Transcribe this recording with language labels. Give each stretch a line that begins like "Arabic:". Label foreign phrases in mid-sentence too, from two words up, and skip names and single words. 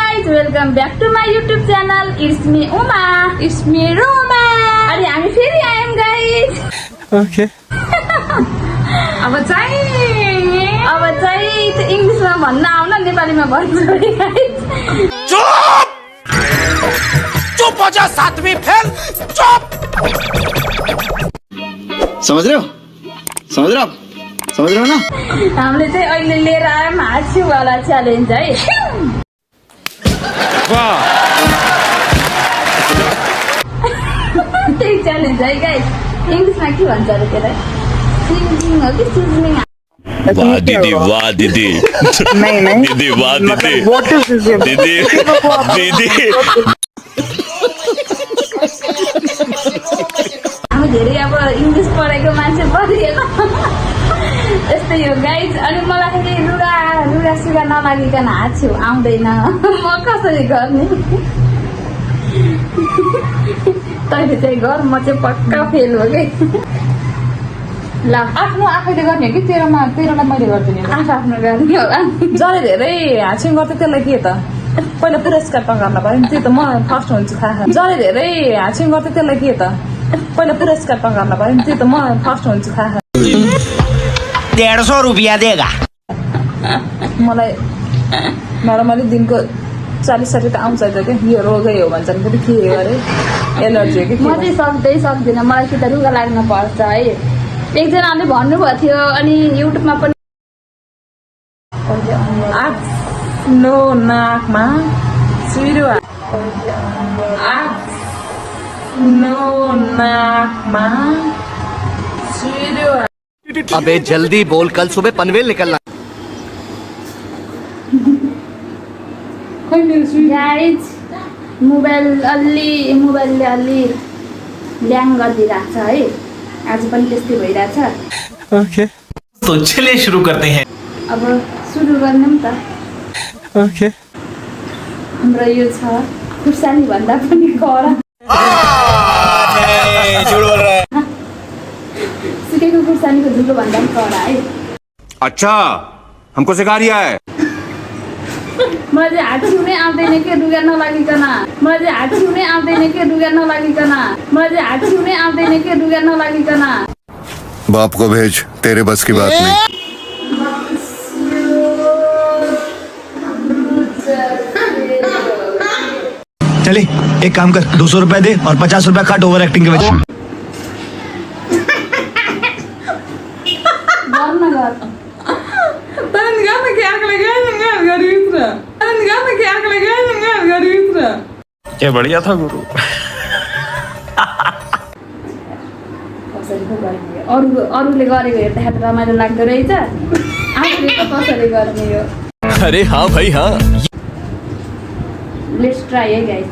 English: welcome back to my YouTube channel. It's me Uma. It's me Roma.
Nepali: अनि हामी फेरि आयौं guys. Okay. अब चाहिँ इंग्लिशमा भन्न आउन नेपालीमा भन्छु है guys.
Hindi: चुप चुप हो जा सातवीं फेल चुप समझ रहे हो ना
Nepali: हामीले चाहिँ अहिले लिएर आयौं हाँस्यु वाला च्यालेन्ज है. वाह त्यही च्यालेन्ज है गाइस. इंग्लिशमा के भन्छ अरे त्यसलाई? सिङ्गिङ हो कि सिजनिङ?
Hindi: वाह दीदी नहीं दीदी वाह दीदी
English: what is this game?
Nepali: दीदी हामी धेरै अब इंग्लिश पढेको मान्छे पढिएन. यस्तै हो गाइस. अनि मलाई चाहिँ लुगा सुगा नलागिकन हाँस्यु आउँदैन. म कसरी गर्ने? तैले चाहिँ गर, म चाहिँ पक्का फेल हो कि. ल आफ्नो आफैले गर्ने हो कि तेरोलाई मैले गर्दिने आफ्नो गर्ने होला. जसले धेरै हाँस्यौँ गर्छ त्यसलाई के त पहिला पुरस्कार पकाउन पर्यो नि. त्यो त म फर्स्ट हुन्छु थाहा. जसले धेरै हाँस्यौँ गर्छ त्यसलाई के त पहिला पुरस्कार पकाउन पर्यो नि. त्यो त म फर्स्ट हुन्छु थाहा.
Hindi: 150 रुपया देगा
Nepali: मलाई नर्मली दिनको 40-60 त आउँछ क्या. यो रोगै हो भन्छन् फेरि के अरे एलर्जी हो कि म चाहिँ सक्दिनँ. मलाई कि त रुगा लाग्न पर्छ है. एकजनाले भन्नुभएको थियो. अनि युट्युबमा पनि आफ्नो नाकमा सिरुवा आफ्नो नाकमा सिरुवा.
Hindi: अबे जल्दी बोल कल सुबह पनवेल निकलना
Nepali: गाइज मोबाइलले अलि ल्याङ गरिदिरहेको छ है. आज पनि त्यस्तै भइरहेछ. ओके
Hindi: तो चलिए शुरू करते हैं.
Nepali: अब सुरु गर्नु नि त. ओके हाम्रो यो छ खुर्सानी भन्दा पनि कडा. सुकेको खुर्सानीको झुलो भन्दा पनि कडा है.
Hindi: अच्छा हमको सिखा रिया है.
Nepali: मलाई चाहिँ हात छुनै आउँदैन के रुगा नलागिकन.
Hindi: बाप को भेज तेरे बस की बात नहीं. चले एक काम कर 200 रुपए दे और 50 रुपए काट ओवर एक्टिंग के वजह. क्या बढ़िया था गुरु.
Nepali: अरूले गरेको हेर्दाखेरि रमाइलो लाग्दो रहेछ. आफूले त कसरी गर्ने हो.
Hindi: अरे हाँ भाई हाँ.
English: let's try
Nepali: है गाइज.